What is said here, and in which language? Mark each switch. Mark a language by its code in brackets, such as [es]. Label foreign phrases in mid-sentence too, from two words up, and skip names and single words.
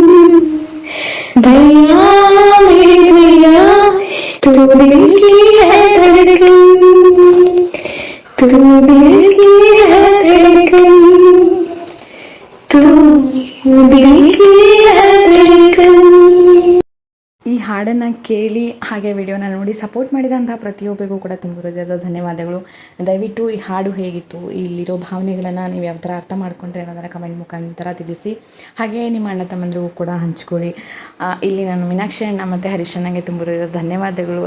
[hi] भैया भैया तू दिल की है धड़कन तू दिल की है धड़कन तू दिल की है धड़कन [kn] ಈ ಹಾಡನ್ನು ಕೇಳಿ ಹಾಗೆ ವಿಡಿಯೋನ ನೋಡಿ ಸಪೋರ್ಟ್ ಮಾಡಿದಂಥ ಪ್ರತಿಯೊಬ್ಬರಿಗೂ ಕೂಡ ತುಂಬ ಹೃದಯದ ಧನ್ಯವಾದಗಳು. ದಯವಿಟ್ಟು ಈ ಹಾಡು ಹೇಗಿತ್ತು, ಇಲ್ಲಿರೋ ಭಾವನೆಗಳನ್ನು ನೀವು ಯಾವ ಥರ ಅರ್ಥ ಮಾಡ್ಕೊಂಡ್ರೆ ಅನ್ನೋದನ್ನು ಕಮೆಂಟ್ ಮುಖಾಂತರ ತಿಳಿಸಿ. ಹಾಗೆ ನಿಮ್ಮ ಅಣ್ಣ ತಮ್ಮಂದಿರಿಗೂ ಕೂಡ ಹಂಚ್ಕೊಳ್ಳಿ. ಇಲ್ಲಿ ನಾನು ಮೀನಾಕ್ಷಿ ಅಣ್ಣ ಮತ್ತು ಹರೀಶ್ ಅಣ್ಣಗೆ ತುಂಬ ಹೃದಯದ ಧನ್ಯವಾದಗಳು.